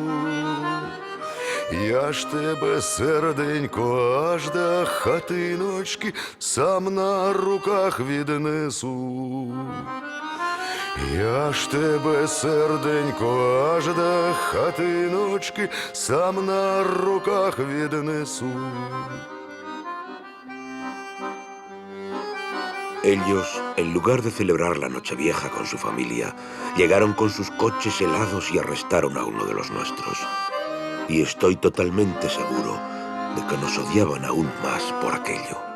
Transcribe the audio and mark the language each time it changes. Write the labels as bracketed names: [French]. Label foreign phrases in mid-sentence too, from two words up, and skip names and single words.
[Ukrainian] Я ж тебе, серденько, аж до хатиночки сам на руках віднесу. Я ж тебе, серденько, аж до хатиночки сам на руках віднесу. [Spanish] Ellos, en lugar de celebrar la Nochevieja con su familia, llegaron con sus coches helados y arrestaron a uno de los nuestros. Y estoy totalmente seguro de que nos odiaban aún más por aquello.